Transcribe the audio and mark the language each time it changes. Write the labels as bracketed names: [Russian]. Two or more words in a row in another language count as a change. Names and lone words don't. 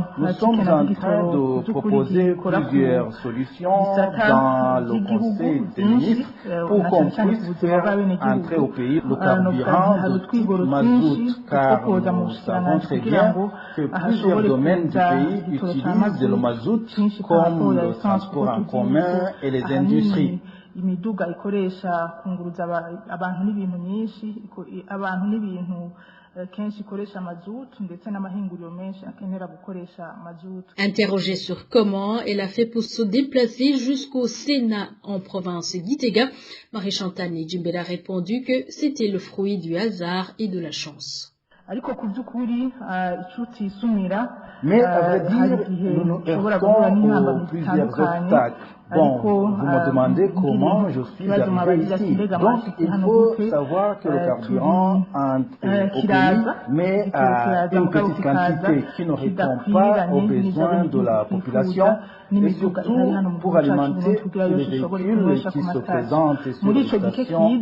[French] Nous sommes en train de proposer plusieurs solutions dans le Conseil des ministres pour qu'on puisse faire entrer au pays le carburant de type mazout, car nous savons très bien que plusieurs domaines du pays utilisent le mazout comme le transport en commun et les industries. [Rundi] imiduga ikoresha kunguruza abantu n'ibintu nyinshi abantu n'ibintu kenshi ikoresha mazutu ndetse n'amahinguriro menshi akenera gukoresha mazutu. [French] Interrogée sur comment elle a fait pour se déplacer jusqu'au Sénat en province Gitega, Marie-Chantal Nijimbele a répondu que c'était le fruit du hasard et de la chance. [Rundi] Ariko ku by'ukuri icuti isumira [French] mais à vrai dire nous nous heurtons aux plusieurs obstacles. Bon, vous me demandez comment je suis arrivé ici. Donc, il faut savoir que le carburant entre au pays, mais à une petite quantité qui ne répond pas aux besoins de la population et surtout pour alimenter les véhicules qui se présentent sur les stations-service.